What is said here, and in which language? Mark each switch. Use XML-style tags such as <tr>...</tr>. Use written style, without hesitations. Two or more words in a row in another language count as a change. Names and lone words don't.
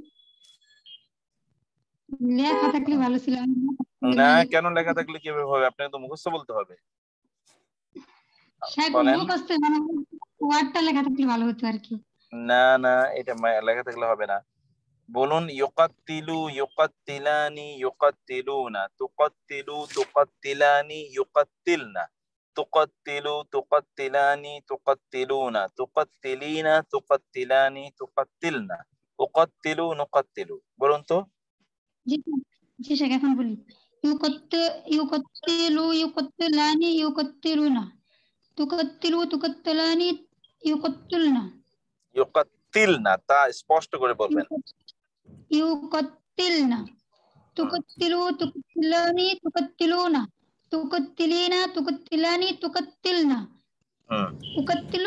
<bn>লেখা থাকলে ভালো ছিল। না, কেন লেখা থাকলে কিভাবে হবে? আপনাকে তো মুখস্থ বলতে হবে। শায়েখ বলেন। মুখস্থ মানে ওয়ার্ডটা লেখা থাকলে ভালো হতো আর কি। না না, এটা লেখা থাকলে হবে না। বলুন</bn> <ar>يقاتل، يقاتلان، يقاتلون، تقاتل، تقاتلان، يقاتلن، تقاتل، تقاتلان، تقاتلون، تقاتلين، تقاتلان، تقاتلن، أقاتل، نقاتل.</ar> <bn>বলুন তো। জি জি শায়েখ, এখন বলি।</bn> <ar>يقاتل، يقاتلان، يقاتلون. تقاتل، تقاتلان، يقاتلن.</ar> <bn>ইউকাত্তিলনা, তা স্পষ্ট করে বলবেন।</bn> <ar>يقاتلن، تقاتل، تقاتلان، تقاتلون، تقاتلين، تقاتلان، تقاتلن، أقاتل.</ar>